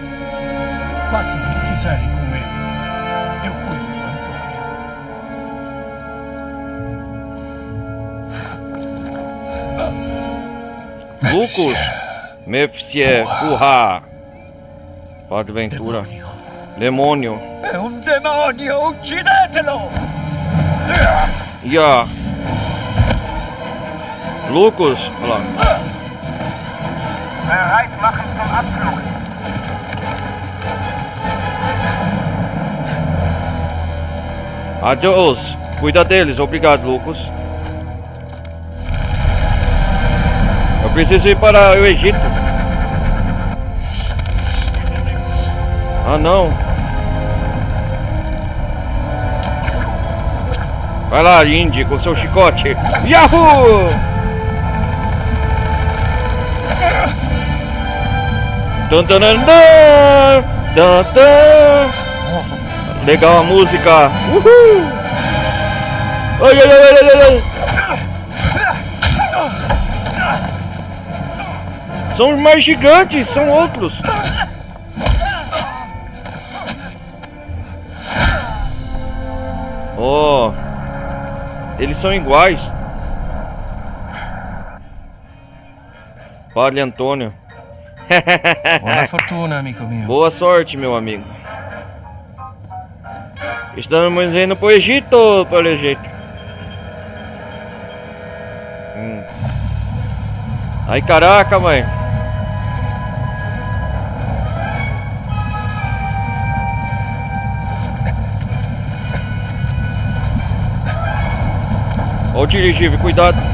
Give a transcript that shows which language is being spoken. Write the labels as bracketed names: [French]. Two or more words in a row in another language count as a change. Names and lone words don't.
[Portuguese] Façam o que quiserem com ele. Eu cuido do Antônio. Lucas. Mefsie. Urra. Padre Ventura. Demônio. [Italian] È un demonio, uccidetelo! [Portuguese] Ia. Lucas. Olha lá. [German] Bereit machen zum Abflug. [Portuguese] Adeus. Cuida deles. Obrigado, Lucas. Eu preciso ir para o Egito. Ah, não. Vai lá, Indy, com seu chicote. Yahoo! Dun, dun, dun, dun, dun, dun. Legal a música. Uhul! Ai, ai, ai, ai, ai. São os mais gigantes, são outros. Oh, eles são iguais. Padre Antônio. [Italian] Buona fortuna, amico mio. [Portuguese] Boa sorte, meu amigo. Estamos indo pro Egito, pelo jeito. Ai, caraca, mãe. Ó o dirigível, cuidado.